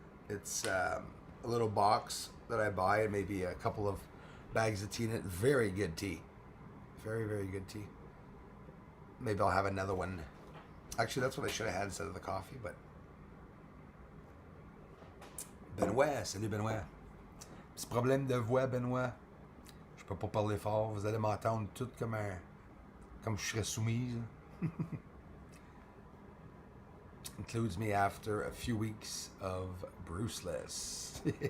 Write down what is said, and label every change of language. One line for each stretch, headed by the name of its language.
English: It's a little box that I buy and maybe a couple of bags of tea in it. Very good tea. Very, very good tea. Maybe I'll have another one. Actually, that's what I should have had instead of the coffee, but...
French: Benoît, salut Benoît. Petit problème de voix, Benoît. Je peux pas parler fort. Vous allez m'entendre tout comme je serais soumise.
English: Includes me after a few weeks of Bruceless.